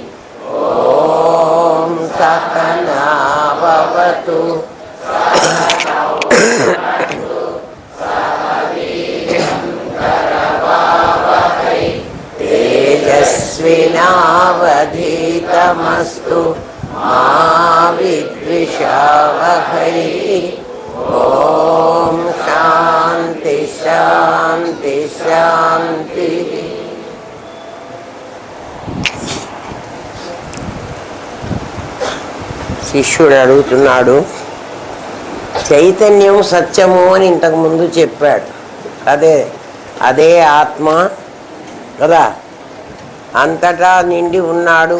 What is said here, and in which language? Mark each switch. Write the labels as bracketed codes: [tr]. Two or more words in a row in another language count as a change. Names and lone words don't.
[sa] ॐ सहना भवतु तेजस्विनावधीतमस्तु मा विद्विषावहै। ॐ शान्ति शान्ति शान्तिः। [te] శిష్యుడు అడుగుతున్నాడు, చైతన్యం సత్యము అని ఇంతకుముందు చెప్పాడు. అదే ఆత్మ కదా, అంతటా నిండి ఉన్నాడు.